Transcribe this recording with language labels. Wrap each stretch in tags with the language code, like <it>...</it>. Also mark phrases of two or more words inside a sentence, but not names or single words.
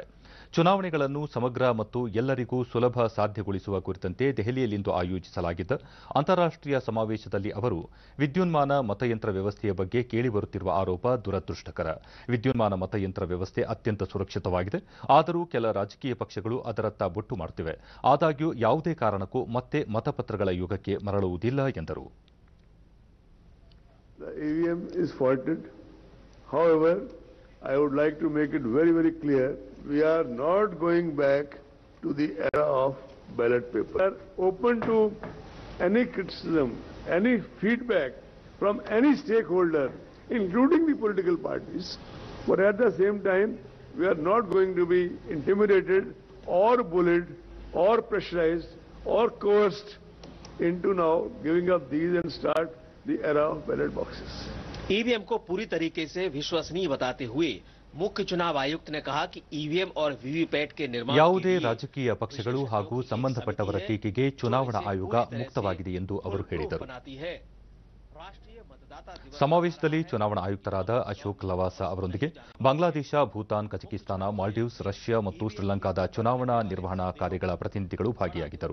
<kn>ಚುನಾವಣೆಗಳನ್ನು ಸಮಗ್ರ ಮತ್ತು ಎಲ್ಲರಿಗೂ ಸುಲಭ ಸಾಧ್ಯಗೊಳಿಸುವ ಕುರಿತಂತೆ ದೆಹಲಿಯಲ್ಲಿಂದು ಆಯೋಜಿಸಲಾಗಿದ್ದ ಅಂತಾರಾಷ್ಟೀಯ ಸಮಾವೇಶದಲ್ಲಿ ಅವರು ವಿದ್ಯುನ್ಮಾನ ಮತಯಂತ್ರ ವ್ಯವಸ್ಥೆಯ ಬಗ್ಗೆ ಕೇಳಿಬರುತ್ತಿರುವ ಆರೋಪ ದುರದೃಷ್ಟಕರ. ವಿದ್ಯುನ್ಮಾನ ಮತಯಂತ್ರ ವ್ಯವಸ್ಥೆ ಅತ್ಯಂತ ಸುರಕ್ಷಿತವಾಗಿದೆ. ಆದರೂ ಕೆಲ ರಾಜಕೀಯ ಪಕ್ಷಗಳು ಅದರತ್ತ ಬೊಟ್ಟು ಮಾಡುತ್ತಿವೆ. ಆದಾಗ್ಯೂ ಯಾವುದೇ ಕಾರಣಕ್ಕೂ ಮತ್ತೆ ಮತಪತ್ರಗಳ ಯುಗಕ್ಕೆ ಮರಳುವುದಿಲ್ಲ ಎಂದರು.</kn> <en>The EVM is faulted. However, I would like to make it very, very clear, we are not going back to the era of ballot paper. We are open to any criticism, any feedback from any stakeholder, including the political parties. But at the same time, we are not going to be intimidated or bullied or pressurized or coerced into now giving up these and start the era of ballot boxes.</en> <hi>ईवीएम को पूरी तरीके से विश्वसनीय बताते हुए मुख्य चुनाव आयुक्त ने कहा कि ईवीएम और वीवीपैट के निर्माण</hi> <kn>ಯಾವುದೇ ರಾಜಕೀಯ ಪಕ್ಷಗಳು ಹಾಗೂ ಸಂಬಂಧಪಟ್ಟವರ ಟೀಕೆಗೆ ಚುನಾವಣಾ ಆಯೋಗ ಮುಕ್ತವಾಗಿದೆ ಎಂದು ಅವರು ಹೇಳಿದರು. ಸಮಾವೇಶದಲ್ಲಿ ಚುನಾವಣಾ ಆಯುಕ್ತರಾದ ಅಶೋಕ್ ಲವಾಸ ಅವರೊಂದಿಗೆ ಬಾಂಗ್ಲಾದೇಶ, ಭೂತಾನ್, ಕಜಕಿಸ್ತಾನ, ಮಾಲ್ಡೀವ್ಸ್, ರಷ್ಯಾ ಮತ್ತು ಶ್ರೀಲಂಕಾದ ಚುನಾವಣಾ ನಿರ್ವಹಣಾ ಕಾರ್ಯಗಳ ಪ್ರತಿನಿಧಿಗಳು ಭಾಗಿಯಾಗಿದ್ದರು.</kn>